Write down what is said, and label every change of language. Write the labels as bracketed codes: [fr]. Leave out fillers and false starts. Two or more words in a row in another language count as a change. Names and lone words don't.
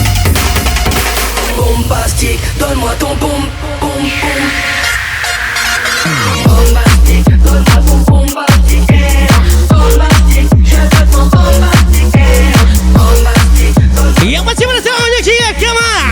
[fr] Bombastique, donne-moi ton boum, boum, boum. [id] Yang masih bersama Banyak Cia, [en] come on.